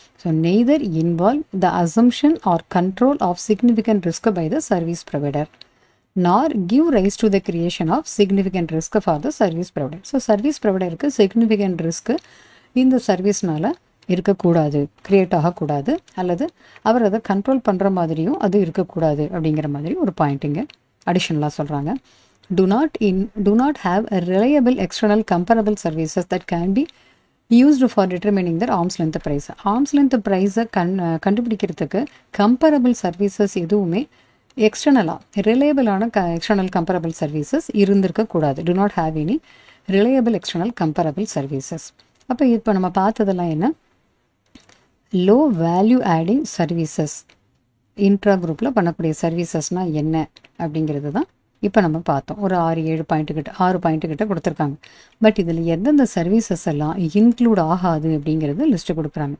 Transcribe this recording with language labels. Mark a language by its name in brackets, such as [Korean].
[English] So neither involve the assumption or control of significant risk by the service provider nor give rise to the creation of significant risk for the service provider. [Tamil] So service ப்ரொவைடருக்கு significant risk இந்த சர்வீஸ்னால இருக்கக்கூடாது, create ஆகக்கூடாது, அல்லது அவர் அதை control பண்ணுற மாதிரியும் அது இருக்கக்கூடாது அப்படிங்கிற மாதிரி ஒரு பாயிண்ட் இங்கே அடிஷனலாக சொல்கிறாங்க. [English] Do not have a reliable external comparable services that can be used for determining their arm's length price. [Tamil] Arm's length price கண்டுபிடிக்கிறதுக்கு கம்பரபிள் சர்வீசஸ் எதுவுமே எக்ஸ்டர்னலாக ரிலையபிளான external கம்பரபிள் services இருந்திருக்கக்கூடாது. [English] Do not have any reliable external comparable services. [Tamil] இப்போ நம்ம பார்த்ததெல்லாம் என்ன, low value adding services intra குரூப்பில் பண்ணக்கூடிய சர்வீசஸ்னால் என்ன அப்படிங்கிறது தான் இப்போ நம்ம பார்த்தோம். ஒரு 6 பாயிண்ட் கிட்ட கொடுத்துருக்காங்க. பட் இதில் எந்தெந்த சர்வீசஸ் எல்லாம் இன்க்ளூட் ஆகாது அப்படிங்கிறது லிஸ்ட்டு கொடுக்குறாங்க.